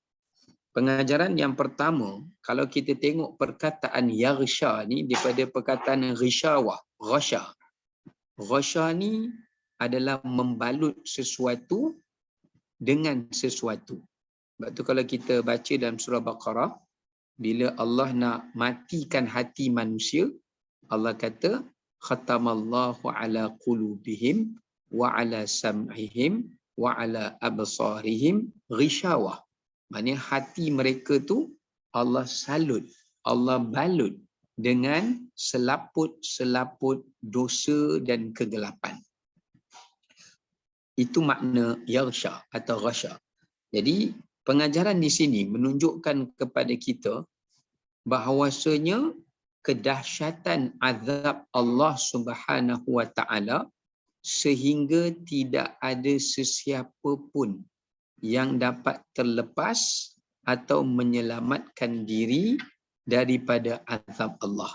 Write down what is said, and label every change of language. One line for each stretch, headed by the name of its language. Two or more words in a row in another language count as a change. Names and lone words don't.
Malay: Pengajaran yang pertama, kalau kita tengok perkataan yaghsha ni daripada perkataan ghishawa, ghasha. Ghasha ni adalah membalut sesuatu dengan sesuatu. Sebab tu kalau kita baca dalam surah Baqarah, bila Allah nak matikan hati manusia, Allah kata
Arabic: ختم الله على قلوبهم وعلى سمعهم وعلى أبصارهم غشاوة.
Malay: Maknanya hati mereka tu Allah salut, Allah balut dengan selaput-selaput dosa dan kegelapan. Itu makna yaghsha atau ghasha. Jadi pengajaran di sini menunjukkan kepada kita bahawasanya kedahsyatan azab Allah
Arabic: سبحانه وتعالى
Malay: sehingga tidak ada sesiapa pun yang dapat terlepas atau menyelamatkan diri daripada azab Allah.